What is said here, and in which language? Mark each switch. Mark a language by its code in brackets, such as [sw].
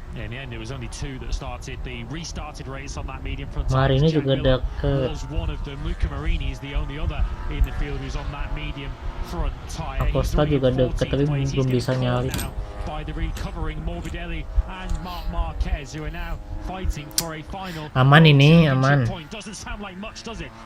[en] In the end, it was only 2 that started the restarted race on that medium front. [id] Hari ini juga deket. [en] Was one of them. Luca Marini is the only other in the field who's on that medium front tire. [id] Acosta juga deket tapi belum bisa nyalip. [en] By the recovering Morbidelli and Marc Marquez, who are now fighting for a final. [id] Aman ini, aman. [en] Doesn't sound like much, does it?